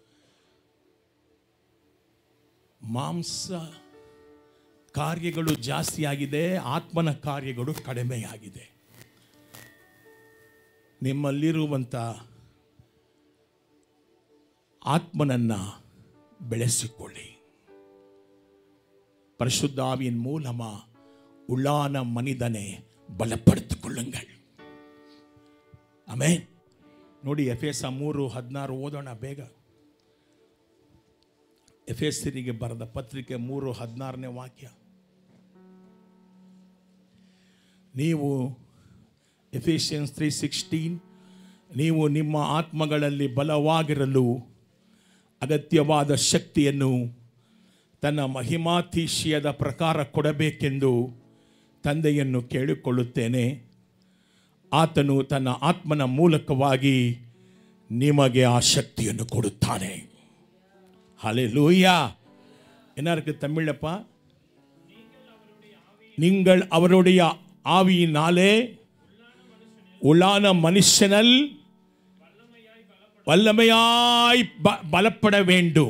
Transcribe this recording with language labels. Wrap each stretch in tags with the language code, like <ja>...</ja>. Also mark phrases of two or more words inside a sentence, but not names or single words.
<kn>ಮಾಂಸ ಕಾರ್ಯಗಳು ಜಾಸ್ತಿ ಆಗಿದೆ, ಆತ್ಮನ ಕಾರ್ಯಗಳು ಕಡಿಮೆಯಾಗಿದೆ. ನಿಮ್ಮಲ್ಲಿರುವಂಥ ಆತ್ಮನನ್ನು ಬೆಳೆಸಿಕೊಳ್ಳಿ.</kn> <ta>பரிசுத்த ஆவியின் மூலமா உள்ளான மனிதனை பலப்படுத்திಕೊಳ್ಳುங்கள்.</ta> <kn>ಆಮೆನ್. ನೋಡಿ, ಎಫೆಸ 3:16 ಓದೋಣ ಬೇಗ. ಎಫೆಸರಿಗೆ ಬರೆದ ಪತ್ರಿಕೆ 3:16ನೇ ವಾಕ್ಯ. ನೀವು ಎಫೆಸಿಯನ್ಸ್ 3:16, ನೀವು ನಿಮ್ಮ ಆತ್ಮಗಳಲ್ಲಿ ಬಲವಾಗಿರಲು ಅಗತ್ಯವಾದ ಶಕ್ತಿಯನ್ನು ತನ್ನ ಮಹಿಮಾತಿಶಯದ ಪ್ರಕಾರ ಕೊಡಬೇಕೆಂದು ತಂದೆಯನ್ನು ಕೇಳಿಕೊಳ್ಳುತ್ತೇನೆ. ಆತನು ತನ್ನ ಆತ್ಮನ ಮೂಲಕವಾಗಿ ನಿಮಗೆ ಆ ಶಕ್ತಿಯನ್ನು ಕೊಡುತ್ತಾನೆ.</kn> <ta>ஹல்லேலூயா. என்ன இருக்கு தமிழப்பா? நீங்கள் அவருடைய ஆவியினாலே உள்ளான மனுஷனல் வல்லமையாய் பலப்பட வேண்டும்.</ta>